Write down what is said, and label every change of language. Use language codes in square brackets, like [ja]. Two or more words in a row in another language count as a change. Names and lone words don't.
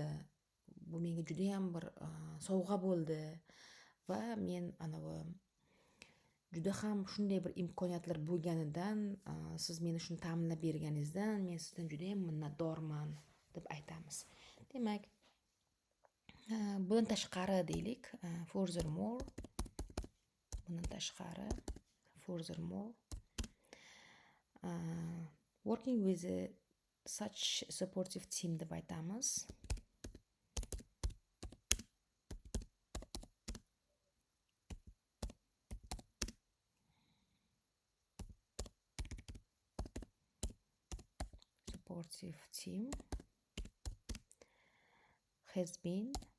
[uz] Bu menga juda ham bir sovg'a bo'ldi va men juda ham shunday bir imkoniyatlar bo'lganidan, siz meni shuni ta'minlab berganingizdan men sizdan juda ham minnatdorman deb aytamiz. Demak, bundan tashqari deylik, [en] furthermore, working with such supportive team [uz] deb aytamiz. [en] Supportive team has been